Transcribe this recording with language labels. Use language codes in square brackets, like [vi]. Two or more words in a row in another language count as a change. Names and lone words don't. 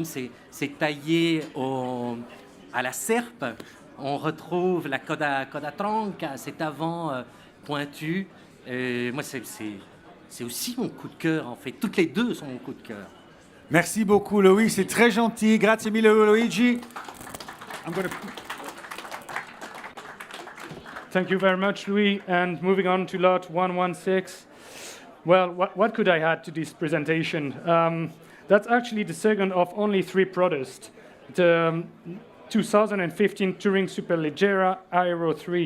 [fr] C'est taillé à la serpe. On retrouve la Coda Tronca, cet avant pointu. Moi, c'est aussi mon coup de cœur, en fait. Toutes les deux sont mon coup de cœur. Merci beaucoup, Louis. C'est très gentil. [it] Grazie mille, Luigi. [en] Thank you very much, Louis. And moving on to lot 116. Well, what could I add to this presentation? That's actually the second of only 3 products. The 2015 Touring Superleggera Aero 3.